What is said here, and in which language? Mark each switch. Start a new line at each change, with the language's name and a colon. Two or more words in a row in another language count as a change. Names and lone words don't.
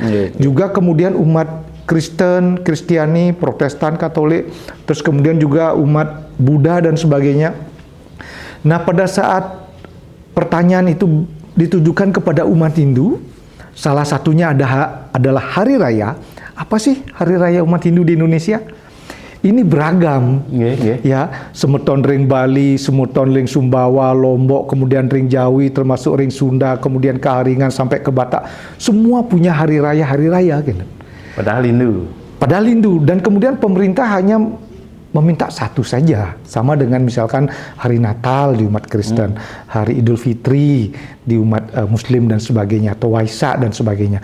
Indonesian: Juga kemudian umat Kristen, Kristiani, Protestan, Katolik, terus kemudian juga umat Buddha dan sebagainya. Nah, pada saat pertanyaan itu ditujukan kepada umat Hindu, salah satunya adalah hari raya. Apa sih hari raya umat Hindu di Indonesia? Ini beragam, ya,
Balinese: semeton ring Bali, semeton ring Sumbawa,
Indonesian: Lombok, kemudian ring Jawi, termasuk ring Sunda, kemudian Kaharingan sampai ke Batak, semua punya hari raya gitu. Padahal Hindu. Dan kemudian pemerintah hanya meminta satu saja, sama dengan misalkan hari Natal di umat Kristen, hari Idul Fitri di umat Muslim dan sebagainya, atau Waisak dan sebagainya.